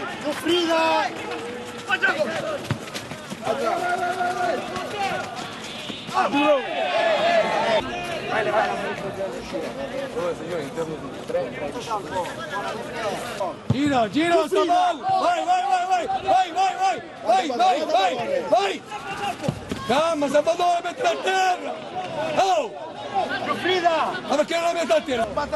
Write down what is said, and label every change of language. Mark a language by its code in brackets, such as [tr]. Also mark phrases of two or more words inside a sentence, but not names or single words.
[it] Giuffrida! Duro! Gira, gira, sta male! Vai, vai, vai, vai! Vai, vai, vai! Vai, vai, vai! Vai! Calma, Salvatore, metti a terra! Oh! Giuffrida! Ma perché non la metti a terra?